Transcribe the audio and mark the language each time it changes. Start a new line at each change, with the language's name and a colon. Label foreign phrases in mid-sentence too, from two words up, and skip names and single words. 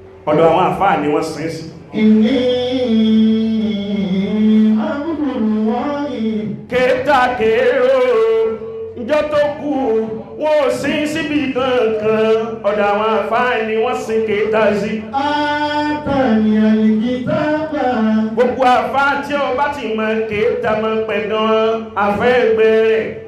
Yoruba: Ọ̀dọ̀ àwọn àfáà ni wọ́n sin sí.
Arabic: إني عبد الله.
Yoruba: Kèéta kèéró, níjọ́ tó kú, wọn ò sin síbì kankan. Ọ̀dọ̀ àwọn àfáà ni wọ́n sin kèéta sí.
Arabic: آتاني الكتاب.
Yoruba: Gbogbo àfáà tí ó bá ti mọ kèéta mọ pẹ̀ gan, àfẹ́ ẹgbẹ́ rẹ̀